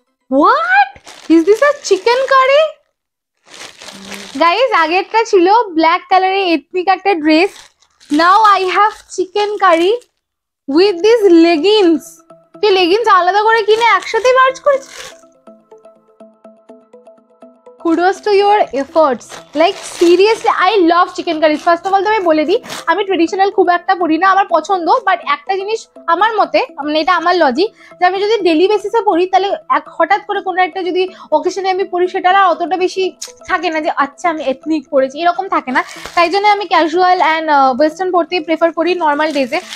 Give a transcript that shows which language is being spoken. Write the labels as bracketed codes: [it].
[en] What? Is this a chicken curry? Guys, [bn] আগেরটা ছিল black কালারের এথনিক একটা dress. [en] Now I have chicken curry with these leggings. [bn] তুই leggings আলাদা করে কিনে একসাথে মার্চ করেছিস? [en] Kudos to your efforts. Like seriously, I love chicken curries. First of all, [bn] আমি বলে দিই আমি ট্রেডিশনাল খুব একটা পড়ি না, আমার পছন্দ, বাট একটা জিনিস আমার মতে, মানে এটা আমার লজিক, যে আমি যদি ডেলি বেসিসে পড়ি তাহলে হঠাৎ করে কোনো একটা যদি অকেশনে আমি পড়ি সেটা আর অতটা বেশি থাকে না যে আচ্ছা আমি এথনিক পড়েছি, এরকম থাকে না। তাই জন্য আমি ক্যাজুয়াল অ্যান্ড ওয়েস্টার্ন পড়তেই প্রেফার করি নর্মাল ডেজে।